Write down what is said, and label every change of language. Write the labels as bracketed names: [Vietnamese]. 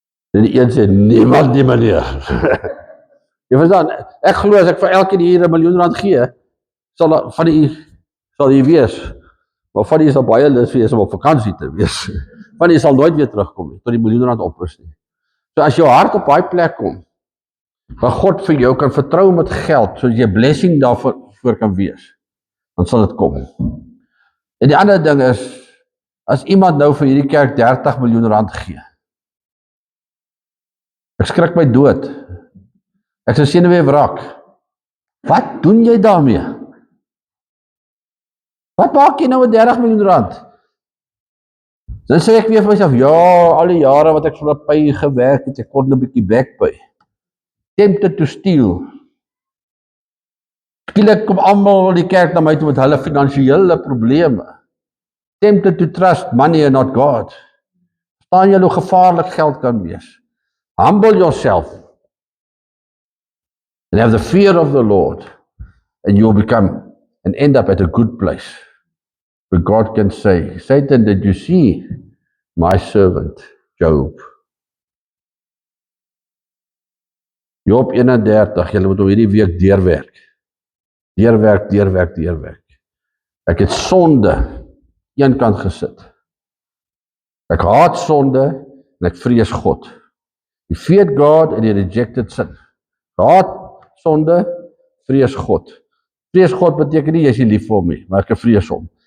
[Afrikaans] En die een sê, niemand nie, meneer. Jy verstaan, ek glo as ek vir elkeen hier R1 miljoen gee, sal jy wees, maar van die sal baie lus wees om op vakansie te wees. Van die sal nooit weer terugkom nie, tot die R1 miljoen op is nie. So as jou hart op daai plek kom, waar God vir jou kan vertrou met geld, sodat jy blessing daarvoor kan wees, dan sal dit kom. En die ander ding is, as iemand nou vir hierdie kerk R30 miljoen gee, ek skrik my dood, ek sal senuwee wrak, wat doen jy daarmee? Wat maak jy nou met R30 miljoen? Dan sê ek weer vir myself, ja, al die jare wat ek so 'n py gewerk het, ek kon 'n bietjie backpay. [English] Tempted to steal. [Afrikaans] Skielik kom almal in die kerk na my toe met hulle finansiële probleme. [English] Tempted to trust money and not God. [Afrikaans] Staan jy hoe gevaarlik geld kan wees. [English] Humble yourself and have the fear of the Lord and you'll become and end up at a good place where God can say, Satan, did you see my servant Job? [Afrikaans] Job 31, julle moet hom hierdie week deurwerk. Deurwerk. Ek het sonde een kant gesit. Ek haat sonde en ek vrees God. [English] You feared God and you rejected sin. [Afrikaans] Haat sonde, vrees God. Vrees God beteken nie jy is nie lief vir hom nie, maar ek vrees hom.